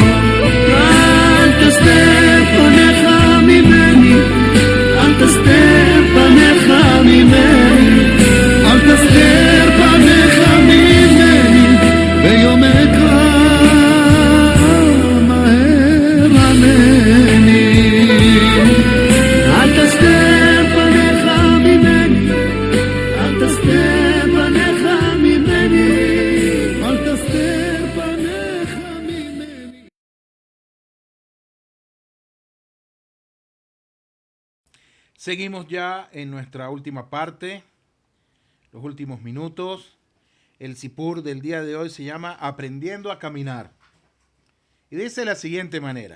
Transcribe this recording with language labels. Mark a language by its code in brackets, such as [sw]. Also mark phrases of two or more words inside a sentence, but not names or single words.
[he] אל תסתר פניך ממני, אל תסתר פניך ממני, אל תסתר פניך ממני, ביום אקרא מהר ענני. אל תסתר פניך ממני, אל תסתר פניך ממני, אל תסתר פניך ממני. [es] Seguimos ya en nuestra última parte, los últimos minutos. El sipur del día de hoy se llama Aprendiendo a Caminar. Y dice de la siguiente manera.